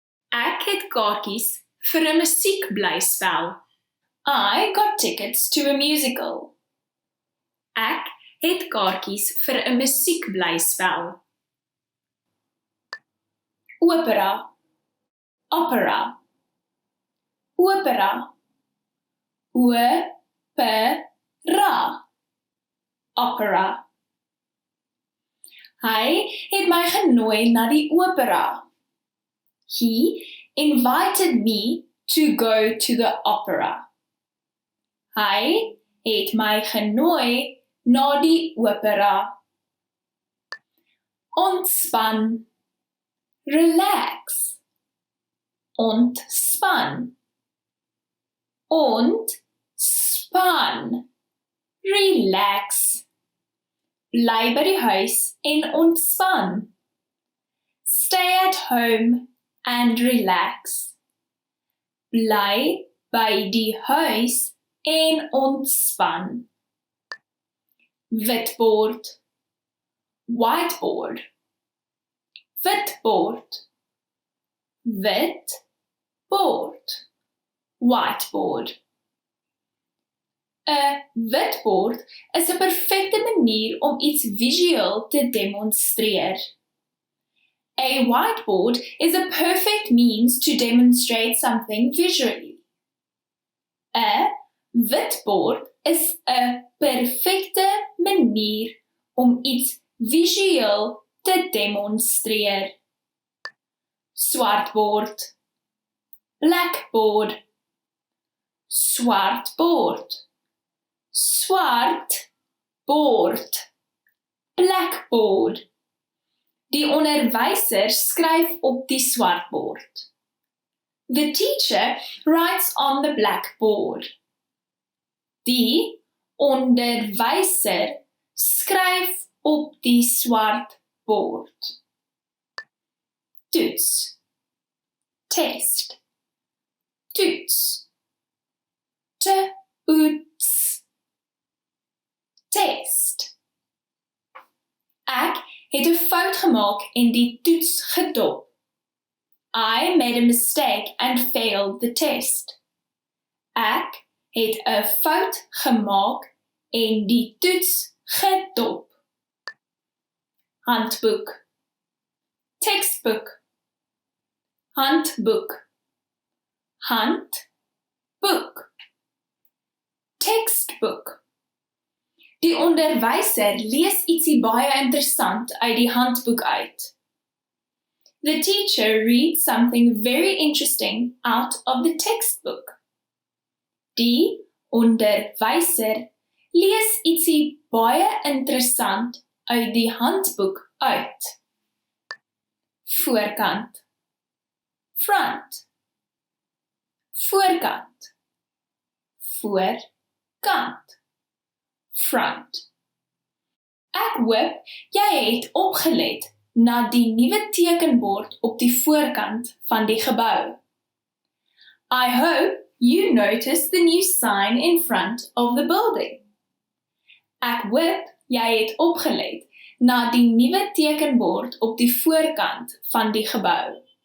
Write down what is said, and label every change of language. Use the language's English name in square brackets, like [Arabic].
[Afrikaans] Ek het kaartjies vir 'n musiekblyspel. [English] I got tickets to a musical. [Afrikaans] Ek het kaartjies vir 'n musiekblyspel. Opera, opera, opera, opera, opera. Hy het my genooi na die opera. [English] He invited me to go to the opera. [Afrikaans] Hy het my genooi na die opera. Ontspan, relax. Ontspan, ontspan, relax. Bly by die huis en ontspan. [English] Stay at home and relax. [Afrikaans] Bly by die huis en ontspan. Witbord, whiteboard, witbord, witbord, whiteboard. 'n Witbord is 'n perfekte manier om iets visueel te demonstreer. [English] A whiteboard is a perfect means to demonstrate something visually. [Afrikaans] 'n Witbord is 'n perfekte manier om iets visueel te demonstreer. Swartbord, blackboard, swartbord, swart bord, blackboard. Die onderwyser skryf op die swartbord. [English] The teacher writes on the blackboard. [Afrikaans] Die onderwyser skryf op die swartbord. Toets, test, toets, toets, test. Ek het 'n fout gemaak en die toets gedop. [English] I made a mistake and failed the test. [Afrikaans] Ek het 'n fout gemaak en die toets gedop. Handboek, textbook, handboek, handboek, textbook. Die onderwyser lees ietsie baie interessant uit die handboek uit. [English] The teacher reads something very interesting out of the textbook. [Afrikaans] Die onderwyser lees ietsie baie interessant uit die handboek uit. Voorkant, front, voorkant, voorkant, front. Ek hoop jy het opgelet na die nuwe tekenbord op die voorkant van die gebou. [English] I hope you noticed the new sign in front of the building. [Afrikaans] Ek hoop jy het opgelet na die nuwe tekenbord op die voorkant van die gebou.